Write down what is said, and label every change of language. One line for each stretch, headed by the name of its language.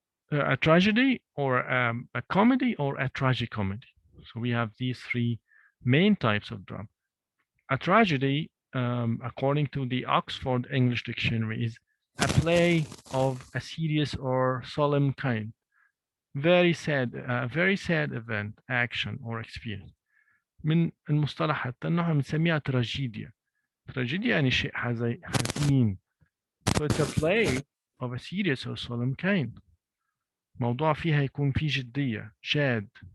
English: A tragedy or a comedy or a tragicomedy. So we have these three main types of drama. A tragedy, according to the Oxford English Dictionary, is a play of a serious or solemn kind. Very sad event, action or experience.
Arabic: من المصطلح حتى انه بنسميها تراجيديا. تراجيديا يعني شيء حزين.
English: So it's a play of a serious or solemn kind.
Arabic: موضوع فيها يكون فيه جدية, جاد.